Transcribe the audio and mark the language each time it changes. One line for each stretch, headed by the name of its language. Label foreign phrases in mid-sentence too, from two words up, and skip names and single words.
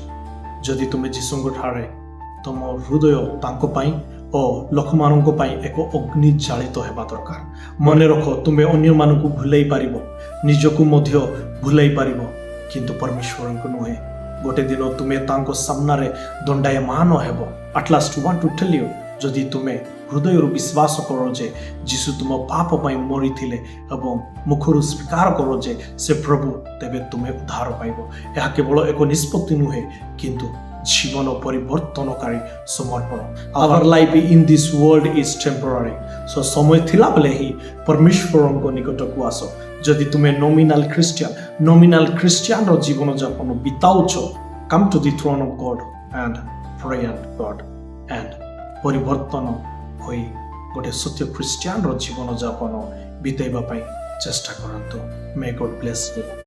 Odia: ଯଦି ତୁମେ ଯୀଶୁଙ୍କ ଠାରେ ତୁମ ହୃଦୟ ତାଙ୍କ ପାଇଁ ଓ ଲୋକମାନଙ୍କ ପାଇଁ ଏକ ଅଗ୍ନି ଚାଳିତ ହେବା ଦରକାର। ମନେ ରଖ, ତୁମେ ଅନ୍ୟମାନଙ୍କୁ ଭୁଲେଇ ପାରିବ, ନିଜକୁ ମଧ୍ୟ ଭୁଲେଇ ପାରିବ, କିନ୍ତୁ ପରମେଶ୍ୱରଙ୍କୁ ନୁହେଁ। ଗୋଟେ ଦିନ ତୁମେ ତାଙ୍କ ସାମ୍ନାରେ ଦଣ୍ଡାୟମାନ ହେବ।
English: At last want to tell you,
Odia: ଯଦି ତୁମେ ହୃଦୟରୁ ବିଶ୍ୱାସ କର ଯେ ଯୀଶୁ ତୁମ ପାପ ପାଇଁ ମରିଥିଲେ ଏବଂ ମୁଖରୁ ସ୍ୱୀକାର କର ଯେ ସେ ପ୍ରଭୁ, ତେବେ ତୁମେ ଉଦ୍ଧାର ପାଇବ। ଏହା କେବଳ ଏକ ନିଷ୍ପତ୍ତି ନୁହେଁ, କିନ୍ତୁ ଜୀବନ ପରିବର୍ତ୍ତନକାରୀ ସମର୍ପଣ।
English: Our life in this world is temporary.
Odia: So ସମୟ ଥିଲାବେଳେ ହିଁ ପରମେଶ୍ୱରଙ୍କ ନିକଟକୁ ଆସ। ଯଦି ତୁମେ ନୋମିନାଲ ଖ୍ରୀଷ୍ଟିଆନର ଜୀବନ ଯାପନ ବିତାଉଛ,
English: come to the throne of God and pray and God and
Odia: ପରିବର୍ତ୍ତନ ହୋଇ ଗୋଟେ ସତ୍ୟ ଖ୍ରୀଷ୍ଟିଆନର ଜୀବନ ଯାପନ ବିତାଇବା ପାଇଁ ଚେଷ୍ଟା କରନ୍ତୁ।
English: May God bless you.